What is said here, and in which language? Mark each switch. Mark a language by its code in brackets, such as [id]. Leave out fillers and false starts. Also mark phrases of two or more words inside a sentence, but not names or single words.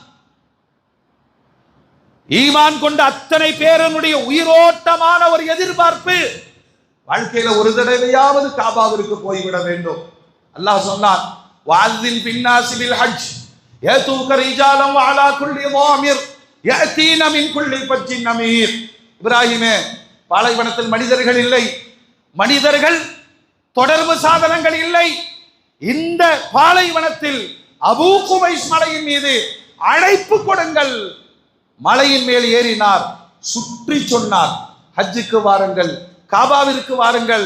[ta] ஈமான் கொண்ட அத்தனை பேரனுடைய உயிரோட்டமான ஒரு எதிர்பார்ப்பு, வாழ்க்கையில ஒரு தடவையாவது காபாவிற்கு போய்விட வேண்டும். அல்லாஹ் சொன்னான், [ar] وأذن في الناس بالحج يأتوك رجالا وعلى كل ضامر يأتين من كل فج عميق. [ta] இப்ராஹிமே, பாலைவனத்தில் மனிதர்கள் இல்லை, மனிதர்கள் தொடர்பு சாதனங்கள் இல்லை. இந்த பாலைவனத்தில் அபூ குபைஸ் மலையின் மீது அழைப்பு கொடுங்கள். மலையின் மேல் ஏறினார், சுற்றி சொன்னார், ஹஜ்ஜுக்கு வாருங்கள், காபாவிற்கு வாருங்கள்.